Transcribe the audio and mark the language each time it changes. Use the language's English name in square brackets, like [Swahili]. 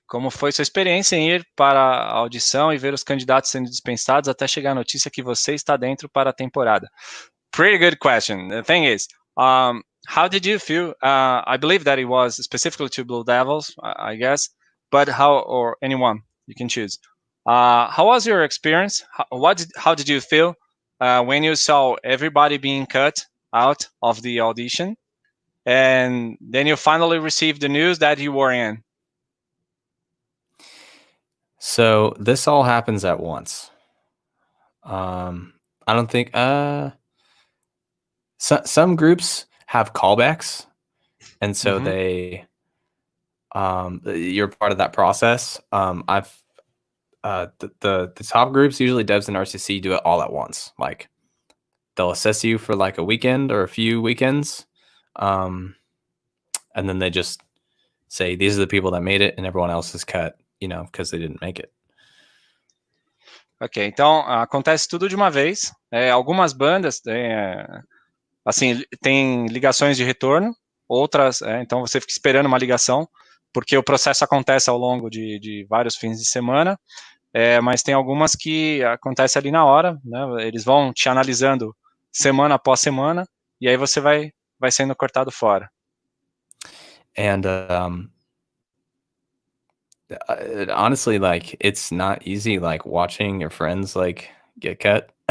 [Portuguese] Como foi sua experiência em ir para a audição e ver os candidatos sendo dispensados até chegar a notícia que você está dentro para a temporada? [English] Pretty good question. The thing is, how did you feel? I believe that it was specifically to BlueDevils, I guess, but or anyone, you can choose. How was your experience? How did you feel when you saw everybody being cut out of the audition, and then you finally received the news that you were in? So this all happens at once. I don't think some groups have callbacks, and so they you're part of that process. The top groups, usually Devs and RCC, do it all at once. Like they'll assess you for like a weekend or a few weekends, and then they just say these are the people that made it, and everyone else is cut, you know, because they didn't make it. [Portuguese] Ok, então acontece tudo de uma vez. Algumas bandas assim, tem ligações de retorno, outras, então você fica esperando uma ligação, porque o processo acontece ao longo de vários fins de semana, mas tem algumas que acontece ali na hora, né? Eles vão te analisando semana após semana, e aí você vai sendo cortado fora. [English] And honestly, like, it's not easy, like, watching your friends, like, get cut.